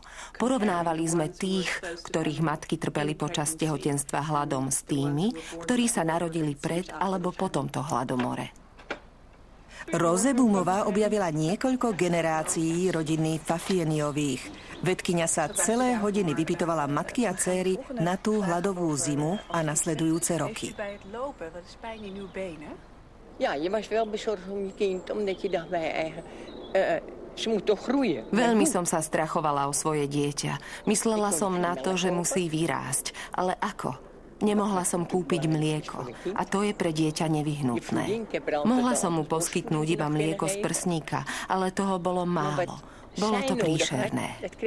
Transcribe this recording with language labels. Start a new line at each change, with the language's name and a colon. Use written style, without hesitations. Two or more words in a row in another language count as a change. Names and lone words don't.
Slovak: Porovnávali sme tých, ktorých matky trpeli počas tehotenstva hladom, s tými, ktorí sa narodili pred alebo po tomto hladomore. Rozebúmová objavila niekoľko generácií rodiny Fafieniových. Vedkyňa sa celé hodiny vypytovala matky a céry na tú hladovú zimu a nasledujúce roky.
Dutch: Ja, je was wel bezorgd om je kind, omdat je dacht bij je eigen... Ze moet toch groeien.
Slovak: Veľmi som sa strachovala o svoje dieťa. Myslela som na to, že musí vyrásť. Ale ako? Nemohla som kúpiť mlieko a to je pre dieťa nevyhnutné. Mohla som mu poskytnúť iba mlieko z prsníka, ale toho bolo málo. Bolo to príšerné.